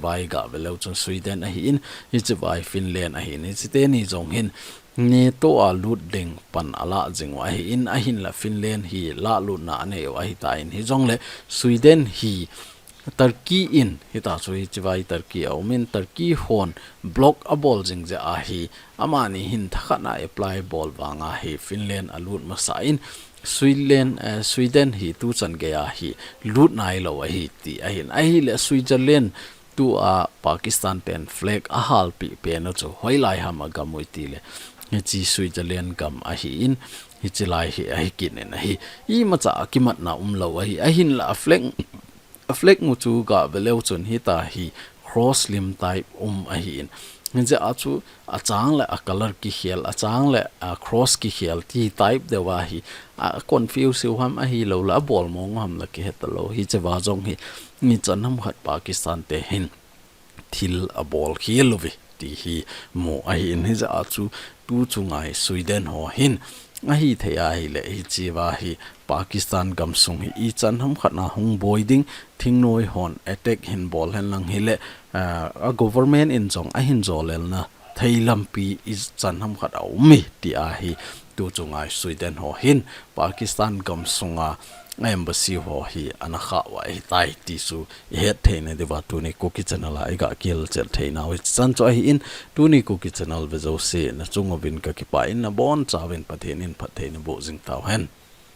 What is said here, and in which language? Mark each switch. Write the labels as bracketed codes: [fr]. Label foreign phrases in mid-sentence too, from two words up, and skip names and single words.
[tcz] vai ga velo chun Sweden a hi in hi che vai Finland a hi ni che te ni jong hin ne to a lut ding pan ala jing wa hi in a hin la Finland hi la lu na ne wa hi ta in hi jong le Sweden hi Turkey in hita chu hi chiwai Turkey min Turkey hon block a bol jing je a hi amani hin thakana apply bol wanga hi Finland alut masa in Sweden hi tu chan ge a hi lut nai lo hi ti a hin a hi le Switzerland tu Pakistan ten flag a hal pi pe no chu hoilai ham aga moi ti le hi chi Switzerland gam a hi in hi chilai hi a hi kin na hi I macha kimat na lo hi a hin la flag mu chu ga veleu chun hi ta hi cross lim type a hi in je a chu a chang le a color ki khial a chang le a cross ki khial ti type de wa hi a confuse ham a hi lo la bol mong ham la ki het lo hi che wa jong hi ni chanam khat Pakistan te hin thil a bol khial lovi ti hi mo a hi in hi ja a chu tu chungai Sweden ho hin a hi theya hi le hi chi wa hi Pakistan gam sung hi I chanham khatna hung boiding thing noi hon attack hin bol hen lang hi le a government in jong a hin zolel na theilam pi is chanham khat au mi ti a hi tu chungai Sweden ho hin Pakistan gam sunga embassy ho hi anakha wa hi tai ti su het theine de wa tu ni KUKI channel ai ga kel chel theina wi chan cho hi in tu ni KUKI channel ve zo se na chungobin ka ki pa in na bon chawin pathen in pathen bo jing taw hen